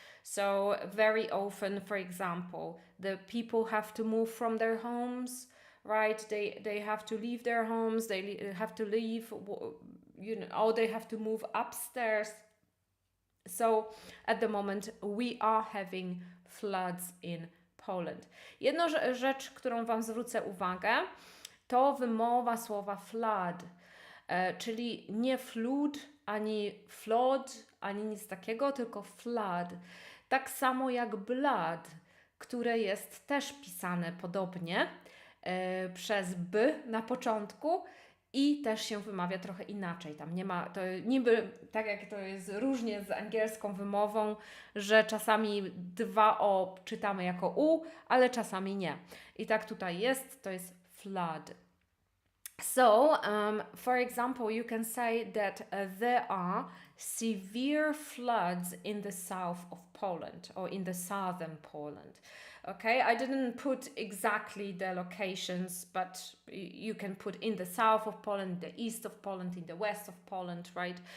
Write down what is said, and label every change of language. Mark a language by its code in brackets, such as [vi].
[en] So very often, for example, the people have to move from their homes, right? They have to leave their homes, they have to leave, you know, or they have to move upstairs. So at the moment we are having floods in Poland. [pl] Jedna rzecz, którą Wam zwrócę uwagę, to wymowa słowa flood, czyli nie flood, ani flood, ani nic takiego, tylko flood. Tak samo jak blood, które jest też pisane podobnie przez b na początku i też się wymawia trochę inaczej. Tam nie ma, to niby tak jak to jest różnie z angielską wymową, że czasami 2o czytamy jako u, ale czasami nie. I tak tutaj jest, to jest flood. [en] So, for example, you can say that there are severe floods in the south of Poland or in the southern Poland. Okay, I didn't put exactly the locations, but you can put in the south of Poland, the east of Poland, in the west of Poland, right?